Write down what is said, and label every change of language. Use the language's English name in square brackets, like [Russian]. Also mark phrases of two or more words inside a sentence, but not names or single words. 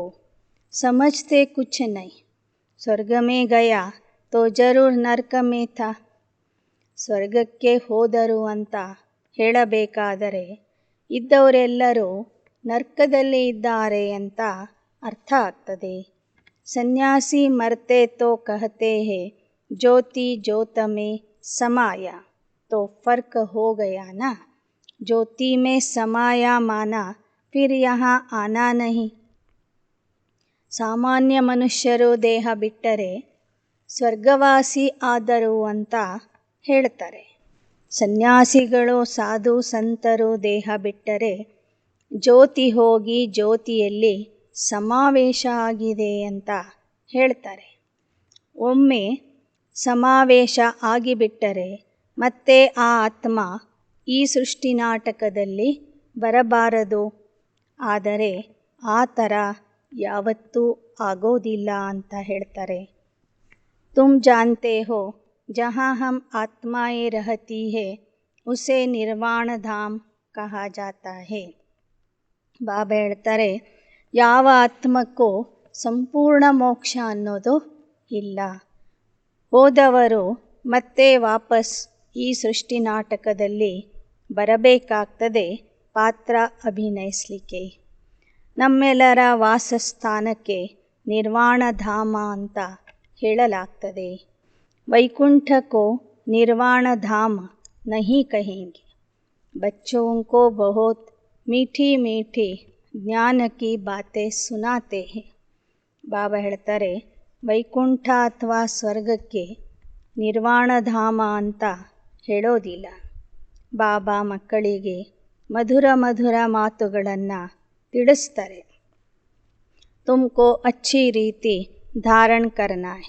[Hindi] समझते कुछ नहीं, स्वर्ग में गया तो ज़रूर नरक में था. [Kannada] ಸ್ವರ್ಗಕ್ಕೆ ಹೋದರು ಅಂತ ಹೇಳಬೇಕಾದರೆ ಇದ್ದವರೆಲ್ಲರೂ ನರ್ಕದಲ್ಲಿ ಇದ್ದಾರೆ ಅಂತ ಅರ್ಥ ಆಗ್ತದೆ. [Hindi] संन्यासी मरते तो कहते हैं ज्योति ज्योत में समाया, तो फर्क हो गया ना. ज्योति में समाया माना फिर यहाँ आना नहीं. [Kannada] ಸಾಮಾನ್ಯ ಮನುಷ್ಯರು ದೇಹ ಬಿಟ್ಟರೆ ಸ್ವರ್ಗವಾಸಿ ಆದರು ಅಂತ ಹೇಳ್ತಾರೆ. ಸನ್ಯಾಸಿಗಳು ಸಾಧು ಸಂತರು ದೇಹ ಬಿಟ್ಟರೆ ಜ್ಯೋತಿ ಹೋಗಿ ಜ್ಯೋತಿಯಲ್ಲಿ ಸಮಾವೇಶ ಆಗಿದೆ ಅಂತ ಹೇಳ್ತಾರೆ. ಒಮ್ಮೆ ಸಮಾವೇಶ ಆಗಿಬಿಟ್ಟರೆ ಮತ್ತೆ ಆ ಆತ್ಮ ಈ ಸೃಷ್ಟಿ ನಾಟಕದಲ್ಲಿ ಬರಬಾರದು. ಆದರೆ ಆ ಥರ ಯಾವತ್ತೂ ಆಗೋದಿಲ್ಲ ಅಂತ ಹೇಳ್ತಾರೆ. [Hindi] तुम जानते हो जहाँ हम आत्माएं रहती है उसे निर्वाण धाम कहा जाता है. [Kannada] ಬಾಬಾ ಹೇಳ್ತಾರೆ, ಯಾವ ಆತ್ಮಕ್ಕೂ ಸಂಪೂರ್ಣ ಮೋಕ್ಷ ಅನ್ನೋದು ಇಲ್ಲ. ಹೋದವರು ಮತ್ತೆ ವಾಪಸ್ ಈ ಸೃಷ್ಟಿ ನಾಟಕದಲ್ಲಿ ಬರಬೇಕಾಗ್ತದೆ ಪಾತ್ರ ಅಭಿನಯಿಸಲಿಕ್ಕೆ. ನಮ್ಮೆಲ್ಲರ ವಾಸಸ್ಥಾನಕ್ಕೆ ನಿರ್ವಾಣ ಧಾಮ ಅಂತ ಹೇಳಲಾಗ್ತದೆ. [Hindi] वैकुंठ को निर्वाण धाम नहीं कहेंगे. बच्चों को बहुत मीठी मीठी ज्ञान की बातें सुनाते हैं. [Kannada] ಬಾಬಾ ಹೇಳ್ತಾರೆ, ವೈಕುಂಠ ಅಥವಾ ಸ್ವರ್ಗಕ್ಕೆ ನಿರ್ವಾಣ ಧಾಮ ಅಂತ ಹೇಳೋದಿಲ್ಲ. ಬಾಬಾ ಮಕ್ಕಳಿಗೆ ಮಧುರ ಮಧುರ ಮಾತುಗಳನ್ನು ತಿಳಿಸ್ತಾರೆ. [Hindi] तुमको अच्छी रीति धारण करना है.